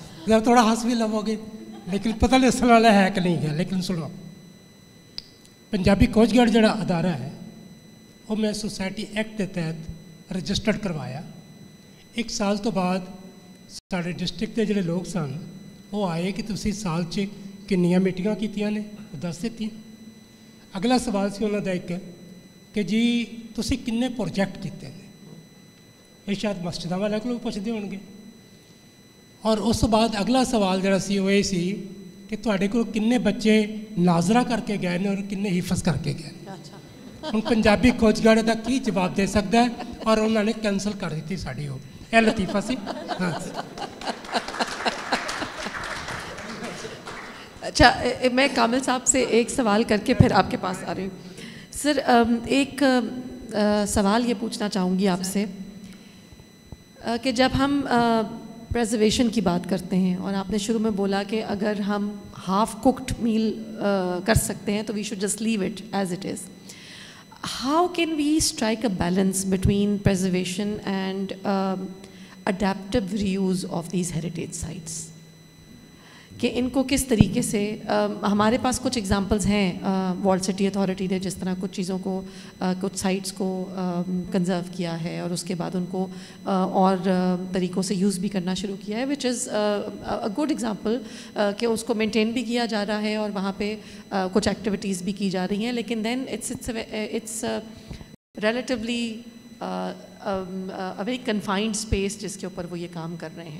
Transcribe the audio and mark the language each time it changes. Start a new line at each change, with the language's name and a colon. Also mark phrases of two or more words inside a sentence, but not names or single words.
Urdu: ذرا تھوڑا ہنس بھی لو گے, لیکن پتہ نہیں سنانا ہے کہ نہیں ہے, لیکن سنو. پنجابی کوسٹ گارڈ جڑا ادارہ ہے وہ میں سوسائٹی ایکٹ کے تحت رجسٹرڈ کروایا.
Punjabi: 1 سال تو بعد سارے ڈسٹرکٹ کے جڑے لوگ سن وہ آئے کہ تسی سال چ کنیاں میٹنگاں کیتیاں نے, وہ دس دیتی. اگلا سوال سی انہوں کا ایک کہ جی تسی کنے پروجیکٹ کیتے ہیں, یہ شاید مسجدوں والے کو پوچھتے ہو گے. اور اس بعد اگلا سوال جڑا سی وہ یہ سی کہ ਤੁਹਾਡੇ ਕੋਲ ਕਿੰਨੇ ਬੱਚੇ ਨਾਜ਼ਰਾ ਕਰਕੇ ਗਏ ਨੇ ਔਰ ਕਿੰਨੇ ਹਿਫਜ਼ ਕਰਕੇ ਗਏ ਨੇ। ਹੁਣ ਪੰਜਾਬੀ ਖੋਜਗਾੜੇ ਦਾ ਕੀ ਜਵਾਬ ਦੇ ਸਕਦਾ ਹੈ, ਔਰ ਉਹਨਾਂ ਨੇ ਕੈਂਸਲ ਕਰ ਦਿੱਤੀ ਸਾਡੀ ਉਹ। ਇਹ ਲਤੀਫਾ ਸੀ। ਹਾਂ
Urdu: اچھا، میں کامل صاحب سے ایک سوال کر کے پھر آپ کے پاس آ رہی ہوں. سر، ایک سوال یہ پوچھنا چاہوں گی آپ سے کہ جب ہم پریزرویشن کی بات کرتے ہیں اور آپ نے شروع میں بولا کہ اگر ہم
English: half cooked meal
Urdu: کر سکتے ہیں تو
English: we should just leave it as it is, how can we strike a balance between preservation and adaptive reuse of these heritage sites?
Urdu: کہ ان کو کس طریقے سے ہمارے پاس کچھ ایگزامپلس ہیں والڈ سٹی اتھارٹی نے جس طرح کچھ چیزوں کو کچھ سائٹس کو کنزرو کیا ہے اور اس کے بعد ان کو اور طریقوں سے یوز بھی کرنا شروع کیا ہے،
English: which is a good example
Urdu: کہ اس کو مینٹین بھی کیا جا رہا ہے اور وہاں پہ کچھ ایکٹیویٹیز بھی کی جا رہی ہیں، لیکن
English: then it's relatively very confined space
Urdu: جس کے اوپر وہ یہ کام کر رہے ہیں.